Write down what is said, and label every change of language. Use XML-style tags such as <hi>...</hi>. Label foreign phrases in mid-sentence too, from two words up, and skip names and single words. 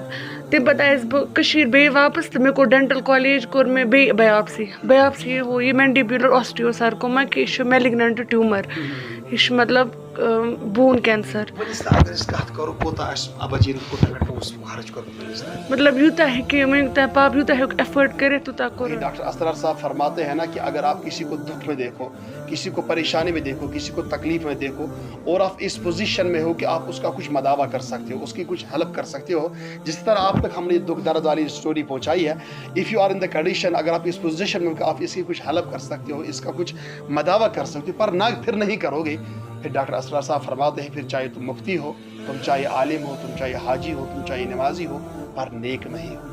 <ks>تَمہِ پَتہٕ آیَس بہٕ کٔشیٖر بیٚیہِ واپَس تہٕ مےٚ کوٚر</ks> <en>dental college</en> <ks>کوٚر مےٚ بیٚیہِ بَیاپسی ہُہ یہِ</ks> <en>mandibular osteosarcoma</en> <ks>کہِ یہِ چھُ</ks> <en>malignant tumour</en> <ks>یہِ چھُ مطلب</ks> <en>bone cancer.</en> <ks>مطلب یوٗتاہ ہیٚکہِ وٕنیُک تام پاپہٕ یوٗتاہ ہیوٚک ایفٲٹ کٔرِتھ تیوٗتاہ کوٚر.</ks> <ur>ڈاکٹر اسرار صاحب فرماتے ہیں نا کہ اگر آپ کسی کو دکھ میں دیکھو کسی کو پریشانی میں دیکھو کسی کو تکلیف میں دیکھو اور آپ اس پوزیشن میں ہو کہ آپ اس کا کچھ مداوع کر سکتے ہو اس کی کچھ ہیلپ کر سکتے ہو جس طرح آپ تک ہم نے دکھ درد والی اسٹوری پہنچائی ہے.</ur> <en>if you are in the condition</en> <ur>اگر آپ اس پوزیشن میں ہو کہ آپ اس کی کچھ ہیلپ کر سکتے ہو اس کا کچھ مداوع کر سکتے ہو پر نہ پھر نہیں کرو گے پھر ڈاکٹر اسرار صاحب فرماتے ہیں پھر چاہے تم مفتی ہو تم چاہے عالم ہو تم چاہے حاجی ہو تم چاہے نمازی ہو پر نیک نہیں ہو.</ur>